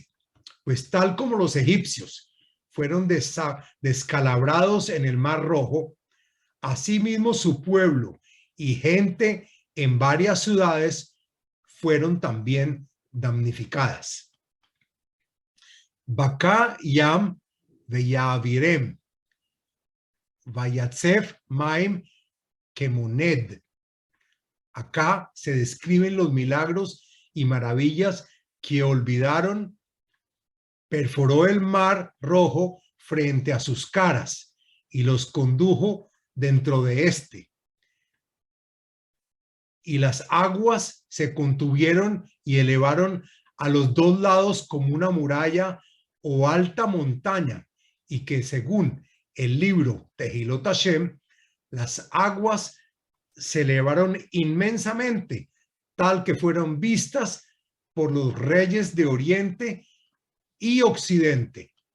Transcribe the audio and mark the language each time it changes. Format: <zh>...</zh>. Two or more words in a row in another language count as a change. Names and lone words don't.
<es>Pues tal como los egipcios fueron descalabrados en el Mar Rojo, asimismo su pueblo y gente en varias ciudades fueron también damnificadas.</es> <he>בקע ים ויעבירם ויצב מים כמו נד.</he> <es>Acá se describen los milagros y maravillas que olvidaron. Perforó el Mar Rojo frente a sus caras y los condujo dentro de éste. Y las aguas se contuvieron y elevaron a los dos lados como una muralla o alta montaña, y que según el libro Tehilot Hashem, las aguas se elevaron inmensamente, tal que fueron vistas por los reyes de Oriente y Occidente.</es>